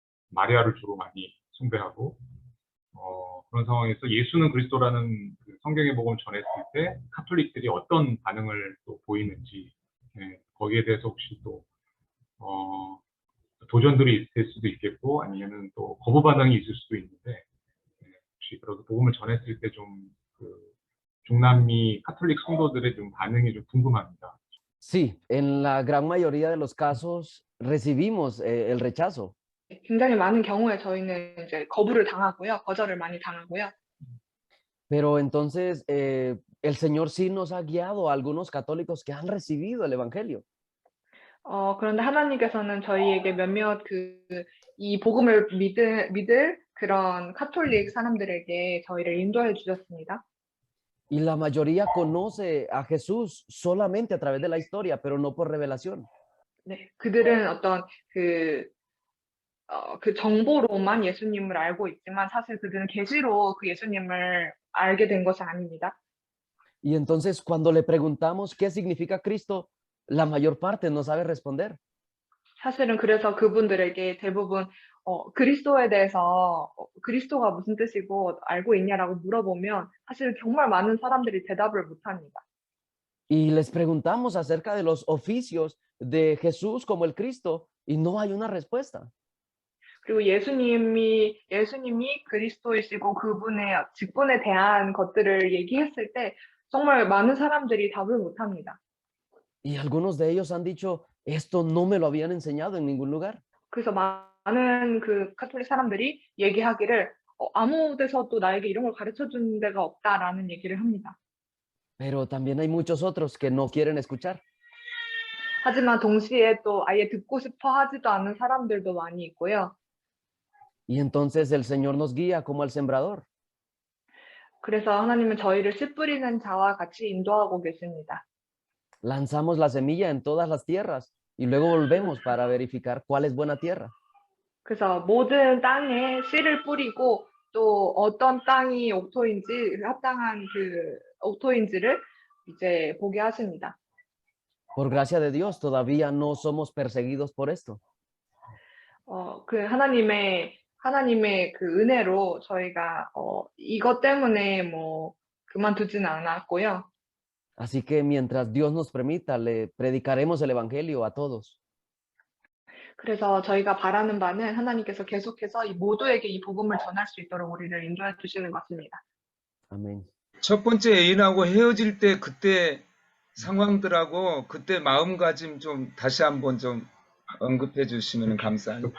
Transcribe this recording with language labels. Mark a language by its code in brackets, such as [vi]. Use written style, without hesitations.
[ko] 마리아를 주로 많이 숭배하고, 그런 상황에서 예수는 그리스도라는 그 성경의 복음을 전했을 때 카톨릭들이 어떤 반응을 또 보이는지, 거기에 대해서 혹시 또 도전들이 있을 수도 있겠고 아니면은 또 거부 반응이 있을 수도 있는데, 혹시 그런 복음을 전했을 때 좀 그 중남미 카톨릭 성도들의 좀 반응이 좀 궁금합니다. [es] Sí, en la gran mayoría de los casos recibimos el rechazo. [ko] 굉장히 많은 경우에 저희는 이제 거부를 당하고요. 거절을 많이 당하고요. [es] Pero entonces el Señor sí nos ha guiado a algunos católicos que han recibido el Evangelio. [ko] 그런데 하나님께서는 저희에게 몇몇 이 복음을 믿을 그런 카톨릭 사람들에게 저희를 인도해 주셨습니다. [es] Y la mayoría conoce a Jesús solamente a través de la historia, pero no por revelación. [ko] 네, 그들은 어떤 그 정보로만 예수님을 알고 있지만 사실 그들은 계시로 그 예수님을 알게 된 것이 아닙니다. [es] Y entonces cuando le preguntamos qué significa Cristo, la mayor parte no sabe responder. [ko] 사실은 그래서 그분들에게 대부분 그리스도에 대해서 그리스도가 무슨 뜻이고 알고 있냐라고 물어보면 사실 정말 많은 사람들이 대답을 못합니다. [es] Y les preguntamos acerca de los oficios de Jesús como el Cristo y no hay una respuesta. [ko] 그리고 예수님이 그리스도이시고 그분의 직분에 대한 것들을 얘기했을 때 정말 많은 사람들이 답을 못합니다. [es] Y algunos de ellos han dicho, esto no me lo habían enseñado en ningún lugar. [ko] 그래서 많은 그 카톨릭 사람들이 얘기하기를 아무 데서도 나에게 이런 걸 가르쳐 준 데가 없다라는 얘기를 합니다. [es] Pero también hay muchos otros que no quieren escuchar. [ko] 하지만 동시에 또 아예 듣고 싶어 하지도 않는 사람들도 많이 있고요. [es] Y entonces el Señor nos guía como al sembrador. [ko] 그래서 하나님은 저희를 씨 뿌리는 자와 같이 인도하고 계십니다. [es] Lanzamos la semilla en todas las tierras y luego volvemos para verificar cuál es buena tierra. [ko] 그래서 모든 땅에 씨를 뿌리고 또 어떤 땅이 옥토인지 합당한 그 옥토인지를 이제 보게 하십니다. [es] Por gracia de Dios, todavía no somos perseguidos por esto. [ko] 그 하나님의 그 은혜로 저희가 이것 때문에 뭐 그만두지는 않았고요. [es] Así que mientras Dios nos permita, le predicaremos el evangelio a todos. [ko] 그래서 저희가 바라는 바는 하나님께서 계속해서 이 모두에게 이 복음을 전할 수 있도록 우리를 인도해 주시는 것 같습니다. [es] Amén. [ko] 첫 번째 애인하고 헤어질 때 그때 상황들하고 그때 마음가짐 좀 다시 한번 좀 언급해 주시면 감사합니다.